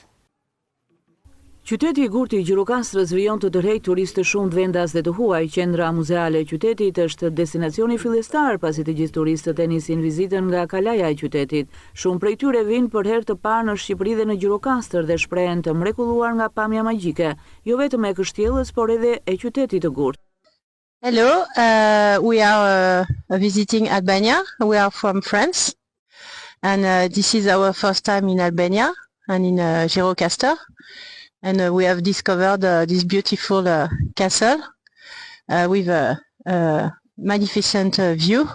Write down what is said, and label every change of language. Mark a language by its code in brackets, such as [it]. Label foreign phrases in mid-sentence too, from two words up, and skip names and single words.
[sq] Qyteti i gurtë i Gjirokastrës vijon të tërheq turistë shumë të vendas dhe të huaj. Qendra muzeale e qytetit është destinacioni fillestar pasi të gjithë turistët e nisin vizitën nga kalaja e qytetit. Shumë prej tyre vinë për herë të parë në Shqipëri dhe në Gjirokastër dhe shprehen të mrekulluar nga pamja magjike, jo vetëm e kështjellës, por edhe e qytetit të gurtë. [en] Hello, we are visiting Albania. We are from France, and this is our first time in Albania and in Gjirokastër, and we have discovered this beautiful castle with a magnificent view.